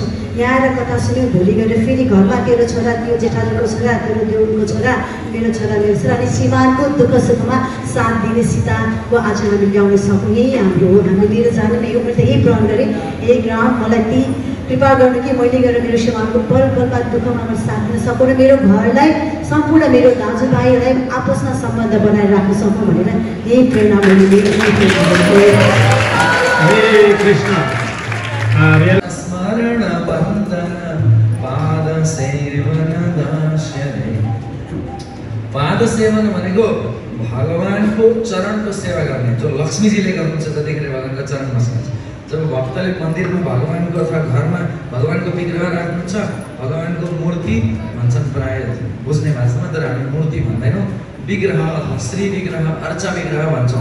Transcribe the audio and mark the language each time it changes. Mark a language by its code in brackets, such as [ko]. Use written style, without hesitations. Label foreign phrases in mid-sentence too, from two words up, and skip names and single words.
[ne] यहाँ आएर कथा सुन्यौँ, भोलि गएर फेरि घरमा तेरो छोरा, त्यो जेठाजको छोरा, तेरो देउनको छोरा, मेरो छोरा, मेरो छोरा अनि श्रीमानको दुःख सुखमा साथ दिने सीताको आज हामी ल्याउन सकौँ। यही हाम्रो हो। हामी लिएर जानु नै हो। मैले त यही प्रण गरेँ, हे राम मलाई ती कृपा गर्नु कि मैले गएर मेरो श्रीमानको पल पलमा दुःखमा म साथ दिन सकौँ र मेरो घरलाई सम्पूर्ण मेरो दाजुभाइहरूलाई आपसमा सम्बन्ध बनाएर राख्न सकौँ भनेर यही प्रेरणा मैले लिएर हरे कृष्ण। [sa] स्मरण बन्दन पाद सेवन दर्शने। [ne] पाद सेवन भनेको भगवानको चरणको सेवा गर्ने, जो लक्ष्मीजीले गर्नुहुन्छ जतिखेर भगवानको चरण बस्नुहुन्छ। जब भक्तले मन्दिरमा भगवानको अथवा घरमा भगवानको विग्रह राख्नुहुन्छ, भगवानको मूर्ति भन्छन् प्राय बुझ्ने भाषामा, तर हामी मूर्ति भन्दैनौँ, विग्रह अथवा श्री विग्रह, अर्चा विग्रह भन्छौँ।